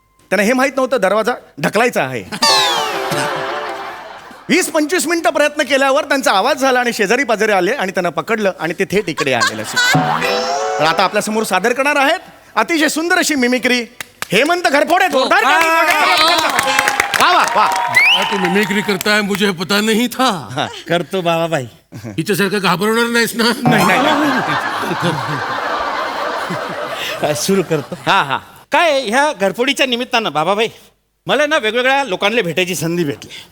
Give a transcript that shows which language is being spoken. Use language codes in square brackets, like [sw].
[mr] त्यांना हे माहीत नव्हतं दरवाजा ढकलायचा आहे. 20-25 मिनिटं प्रयत्न केल्यावर त्यांचा आवाज झाला आणि शेजारी पाजारी आले आणि त्यांना पकडलं आणि ते थेट इकडे आलेलं. तर आता आपल्यासमोर सादर करणार आहेत अतिशय सुंदर अशी मिमिक्री हेमंत घरफोडे जोरदार ताली बघा. वा वा वा. तू मिमिक्री करताय [hi] मुझे पता नहीं था. [mr] करतो बाबाबाई. हिच्यासारखं घाबरवणार नाहीस ना. सुरू करतो. हा हा. काय ह्या घरफोडीच्या निमित्तानं बाबाबाई मला ना वेगवेगळ्या लोकांना भेटायची संधी भेटली.